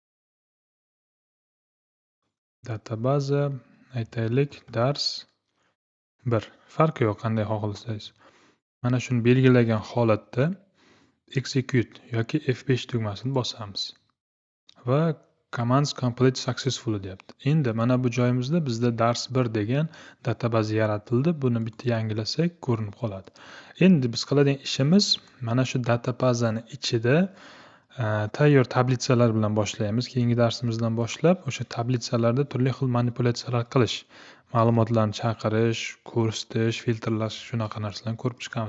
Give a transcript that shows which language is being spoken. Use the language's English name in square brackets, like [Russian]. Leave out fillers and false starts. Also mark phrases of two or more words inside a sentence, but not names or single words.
[Uzbek] Databaza, aytaylik, dars 1. Farqi yo'q, qanday xohlasangiz. Mana shuni belgilagan holatda execute yoki F5 tugmasini bosamiz va [English] commands complete successfully [Uzbek] deyapti. Endi mana bu joyimizda bizda dars1 degan databaza yaratildi. Buni bitta yangilasak ko'rinib qoladi. Endi biz qiladigan ishimiz mana shu databazani ichida tayyor tablitsalar bilan boshlaymiz. Keyingi darsimizdan boshlab o'sha tablitsalarda turli xil manipulyatsiyalar qilish, ma'lumotlarni chaqirish, ko'rsatish, filtrlash shunaqa narsalarni ko'rib chiqamiz.